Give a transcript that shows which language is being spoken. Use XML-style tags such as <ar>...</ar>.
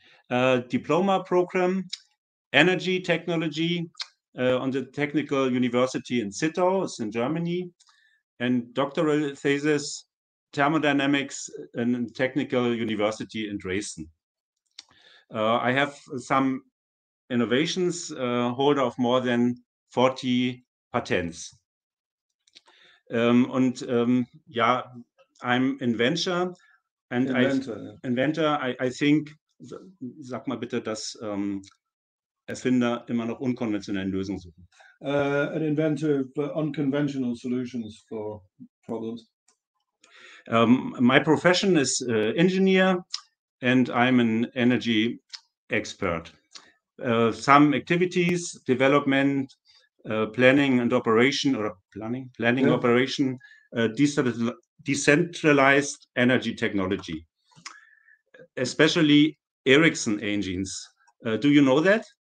<en>Diploma program, energy technology on the Technical University in Zittau, it's in Germany, and doctoral thesis, thermodynamics in Technical University in Dresden. I have some innovations, holder of more than 40 patents. Yeah, I'm inventor, and inventor. I think,</en> <de>sag mal bitte, dass Erfinder immer noch unkonventionellen Lösungen suchen.</de> <en>An inventor for unconventional solutions for problems. My profession is engineer, and I'm an energy expert. Some activities, development, planning and operation, or planning operation, decentralized energy technology, especially Ericsson engines. Do you know that?</en>